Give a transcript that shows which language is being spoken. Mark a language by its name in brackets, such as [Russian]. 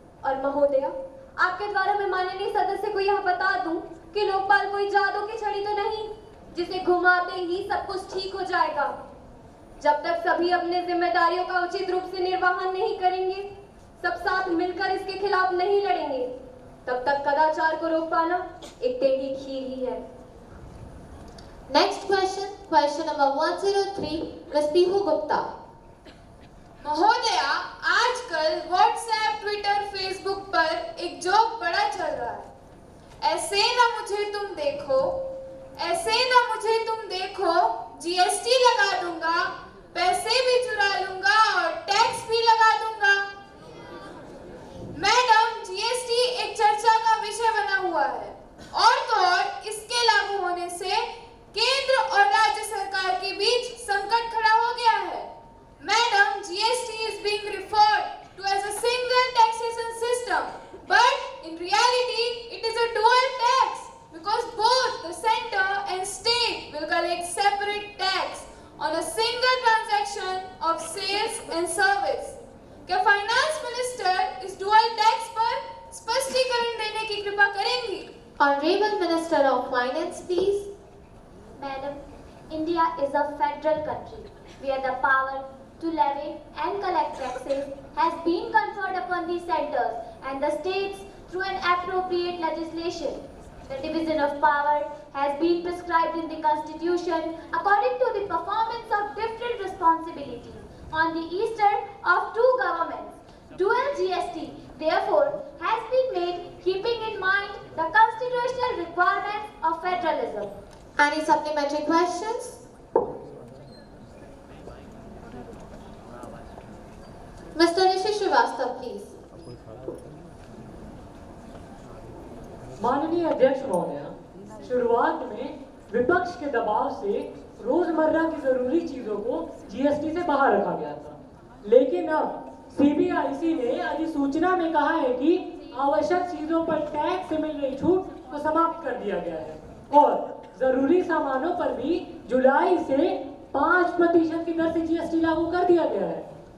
[Hindi] और महोदया, आपके द्वारा मैं माननीय सदस्य को यह बता दूं कि लोकपाल कोई जादू की छड़ी तो नहीं जिसे घुमाते ही सब कुछ ठीक हो जाएगा। जब तक सभी अपने जिम्मेदारियों का उचित रूप से निर्वहन नहीं करेंगे, सब साथ मिलकर इसके खिलाफ नहीं लड़ेंगे, तब तक कदाचार को रोक पाना एक टेढ़ी खीर ही है। [English] Next question, question number 103, Ms. Pihu Gupta. [Hindi] महोदया, आजकल व्हाट्सएप, ट्विटर, फेसबुक पर एक जोक बड़ा चल रहा है। ऐसे ना मुझे तुम देखो, ऐसे ना मुझे तुम देखो, जीएसटी लगा दूंगा, पैसे भी चुरा लूंगा और टैक्स भी लगा दूंगा। मैडम, जीएसटी एक चर्चा का विषय बना हुआ है और तो और इसके लागू होने से केंद्र और राज्य सरकार के बीच संकट खड़ा हो गया है। [English] Madam, GST is being referred to as a single taxation system, but in reality, it is a dual tax because both the center and state will collect separate tax on a single transaction of sales and service. [Hindi] क्या finance minister इस dual tax पर स्पष्टीकरण देने की कृपा करेंगी? [English] Honorable Minister of Finance, please. Madam, India is a federal country where the power to levy and collect taxes has been conferred upon the centers and the states through an appropriate legislation. The division of power has been prescribed in the Constitution according to the performance of different responsibilities on the eastern of two governments. Dual GST, therefore, has been made keeping in mind the constitutional requirements of federalism. Any supplementary questions? Mr. Rishi Srivastava, please. [Hindi] माननीय अध्यक्ष महोदया, शुरुआत में विपक्ष के दबाव से रोजमर्रा की जरूरी चीजों को जीएसटी से बाहर रखा गया था, लेकिन अब सीबीआईसी ने अधिसूचना में कहा है कि आवश्यक चीजों पर टैक्स से मिल रही छूट को समाप्त कर दिया गया है और जरूरी सामानों पर भी जुलाई से 5% की दर से जीएसटी लागू कर दिया गया है।